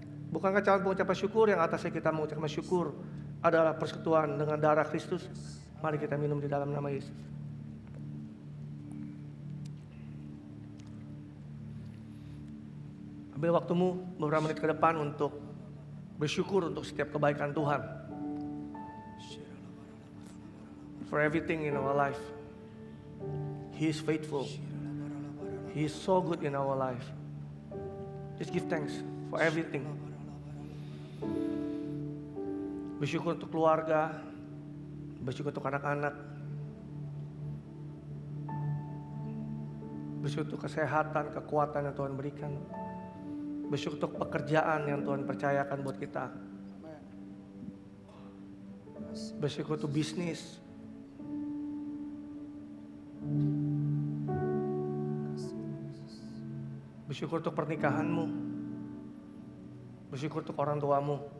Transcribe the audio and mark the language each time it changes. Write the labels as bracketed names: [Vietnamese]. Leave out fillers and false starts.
[Indonesian] Bukankah cawan pengucapan syukur yang atasnya kita mengucapkan syukur adalah persekutuan dengan darah Kristus? Mari kita minum di dalam nama Yesus. Ambil waktumu beberapa menit ke depan untuk bersyukur untuk setiap kebaikan Tuhan. [English] For everything in our life. He is faithful. He is so good in our life. Just give thanks for everything. [Indonesian] Bersyukur untuk keluarga, bersyukur untuk anak-anak, bersyukur untuk kesehatan, kekuatan yang Tuhan berikan, bersyukur untuk pekerjaan yang Tuhan percayakan buat kita, bersyukur untuk bisnis, bersyukur untuk pernikahanmu, bersyukur untuk orang tuamu.